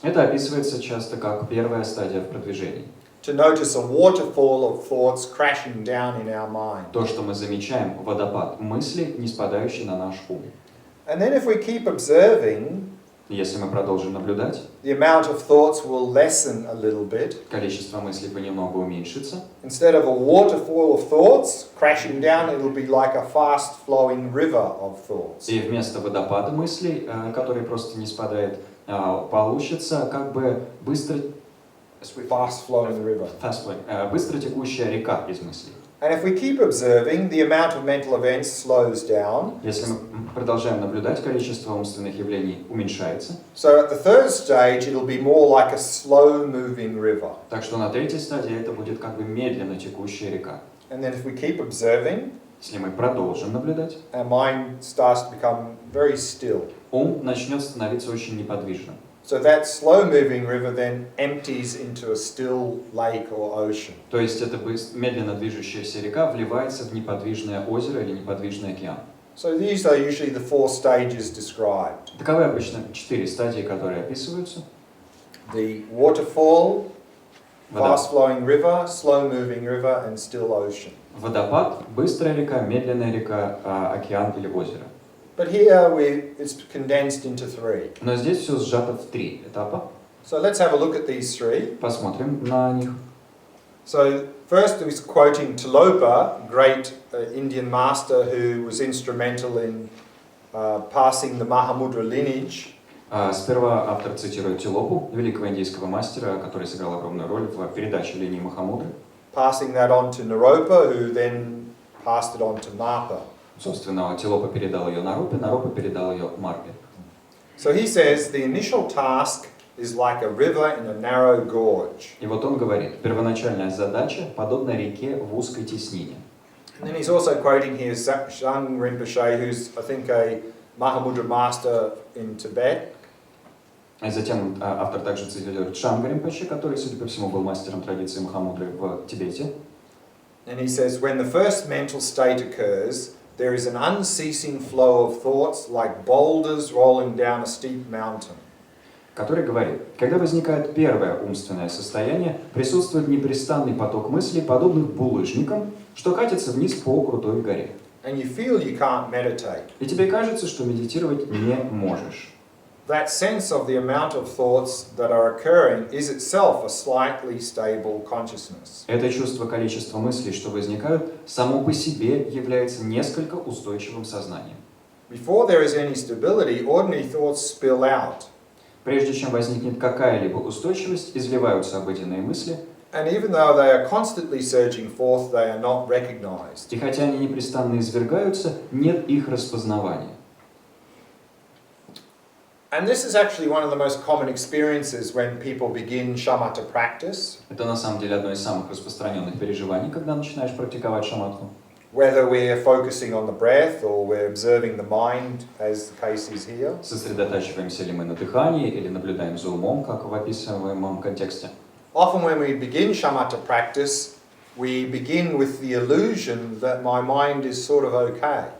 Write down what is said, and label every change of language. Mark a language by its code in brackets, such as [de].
[ru] Это описывается часто как первая стадия в продвижении. [en] To notice a waterfall of thoughts crashing down in our mind. [ru] То, что мы замечаем, водопад мыслей, не спадающий на наш ум. [en] And then if we keep observing, [ru] Если мы продолжим наблюдать, [en] the amount of thoughts will lessen a little bit. [ru] количество мыслей понемногу уменьшится. [en] Instead of a waterfall of thoughts crashing down, it'll be like a fast-flowing river of thoughts. [ru] И вместо водопада мыслей, который просто не спадает, получится как бы быстро [en] Fast-flowing river. [ru] быстро текущая река из мыслей. [en] And if we keep observing, the amount of mental events slows down. [ru] Если мы продолжаем наблюдать, количество умственных явлений уменьшается. [en] So at the third stage, it'll be more like a slow-moving river. [ru] Так что на третьей стадии это будет как бы медленно текущая река. [en] And then if we keep observing, [ru] Если мы продолжим наблюдать, [en] our mind starts to become very still. [ru] ум начнет становиться очень неподвижным. [en] So that slow-moving river then empties into a still lake or ocean. [ru] То есть эта медленно движущаяся река вливается в неподвижное озеро или неподвижный океан. [en] So these are usually the 4 stages described. [ru] Таковы обычно 4 стадии, которые описываются. [en] The waterfall, [ru] Вода. [en] fast-flowing river, slow-moving river, and still ocean. [ru] Водопад, быстрая река, медленная река, океан или озеро. [en] But here it's condensed into 3. [ru] Но здесь все сжато в 3 этапа. [en] So let's have a look at these 3. [ru] Посмотрим на них. [en] So first he's quoting Tilopa, great Indian master who was instrumental in passing the Mahamudra lineage. [ru] Сперва автор цитирует Тилопу, великого индийского мастера, который сыграл огромную роль в передаче линии Махамудры. [en] Passing that on to Naropa, who then passed it on to Marpa. [ru] Собственно, Тилопа передал ее Наропе, Наропа передал ее Марпе. [en] So he says the initial task is like a river in a narrow gorge. [ru] И вот он говорит, первоначальная задача подобна реке в узкой теснине. [en] And then he's also quoting here Zhang Rinpoche, who's I think a Mahamudra master in Tibet. [ru] И затем автор также цитирует Шанга Ринпоче, который, судя по всему, был мастером традиции Махамудры в Тибете. [en] And he says, when the first mental state occurs, there is an unceasing flow of thoughts like boulders rolling down a steep mountain. [ru] Который говорит, когда возникает первое умственное состояние, присутствует непрестанный поток мыслей, подобных булыжникам, что катится вниз по крутой горе. [en] And you feel you can't meditate. [ru] И тебе кажется, что медитировать не можешь. [en] That sense of the amount of thoughts that are occurring is itself a slightly stable consciousness. [ru] Это чувство количества мыслей, что возникают, само по себе является несколько устойчивым сознанием. [en] Before there is any stability, ordinary thoughts spill out. [ru] Прежде чем возникнет какая-либо устойчивость, изливаются обыденные мысли, [en] And even though they are constantly surging forth, they are not recognized. [ru] и хотя они непрестанно извергаются, нет их распознавания. [en] And this is actually one of the most common experiences when people begin shamatha practice. [ru] Это на самом деле одно из самых распространенных переживаний, когда начинаешь практиковать шаматху. [en] Whether we're focusing on the breath or we're observing the mind, as the case is here. [ru] Сосредотачиваемся ли мы на дыхании или наблюдаем за умом, как в описываемом контексте. [en] Often when we begin shamatha practice, we begin with the illusion that my mind is sort of okay.